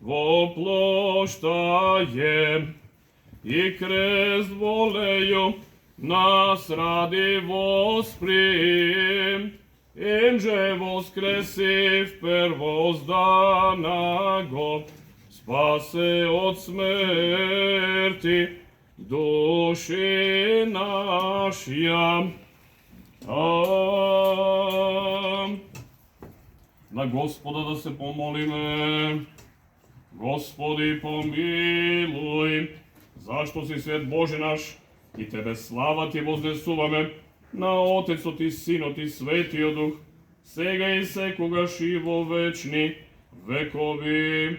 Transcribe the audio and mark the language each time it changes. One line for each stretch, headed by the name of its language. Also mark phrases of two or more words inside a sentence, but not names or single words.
Church Slavic: воплощаем, и крест волею нас ради восприим, им же воскресив первозданого, спасе от смерти души нашја.
Macedonian: На Господа да се помолиме.
Church Slavic: Господи, помилуј,
Macedonian: зашто си свет Боже наш, и Тебе слава Ти вознесуваме, на Отецот и Синот и Светиот Дух, сега и секогаш и во вечни векови.